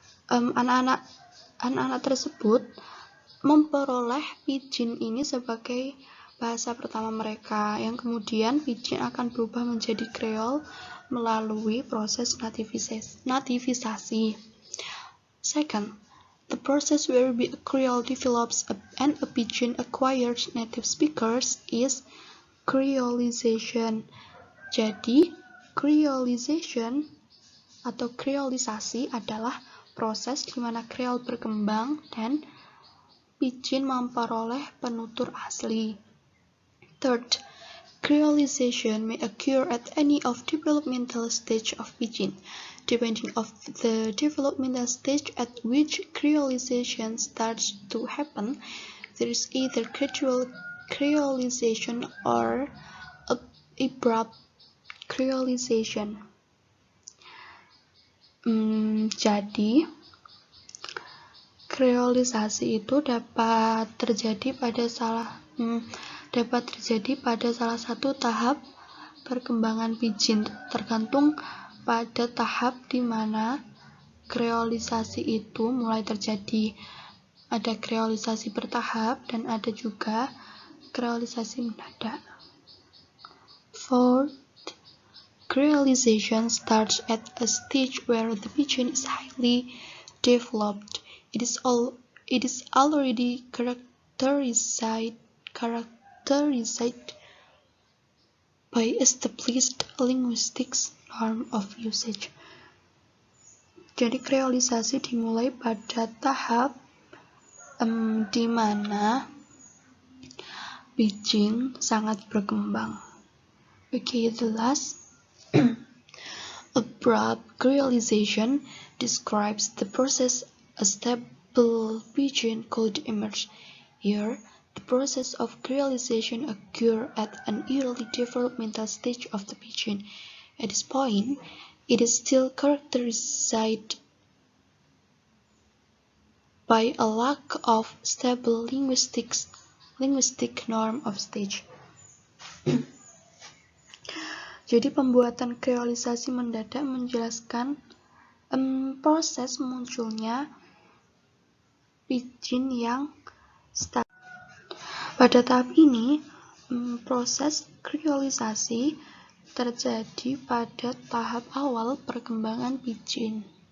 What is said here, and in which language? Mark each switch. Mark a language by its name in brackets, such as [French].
[Indonesian] Anak-anak tersebut memperoleh Pidgin ini sebagai bahasa pertama mereka, yang kemudian Pidgin akan berubah menjadi Creole melalui proses nativisasi. [English] Second, the process whereby a Creole develops and a Pidgin acquires native speakers is creolization. [Indonesian] Jadi, creolization atau creolisasi adalah proses di mana Creole berkembang dan Pidgin memperoleh penutur asli. [English] Third, creolization may occur at any of developmental stage of Pidgin. Depending on the developmental stage at which creolization starts to happen, there is either gradual creolization or abrupt creolization. [Indonesian] Jadi, creolisasi itu dapat terjadi pada salah satu tahap perkembangan Pidgin, tergantung pada tahap di mana creolisasi itu mulai terjadi. Ada kreolisasi bertahap dan ada juga kreolisasi mendadak. [English] Fourth, creolization starts at a stage where the pidgin is highly developed. It is already characterized by established linguistic norm of usage. [Indonesian] Jadi kreolisasi dimulai pada tahap di mana pidgin sangat berkembang. [English] Okay, the last abrupt creolization describes the process a stable pidgin could emerge. Here, the process of creolization occurs at an early developmental stage of the pidgin. At this point, it is still characterized by a lack of stable linguistic norm of stage. [Indonesian] Jadi pembuatan kreolisasi mendadak menjelaskan proses munculnya pidgin yang stabil. Pada tahap ini, proses kreolisasi terjadi pada tahap awal perkembangan pidgin.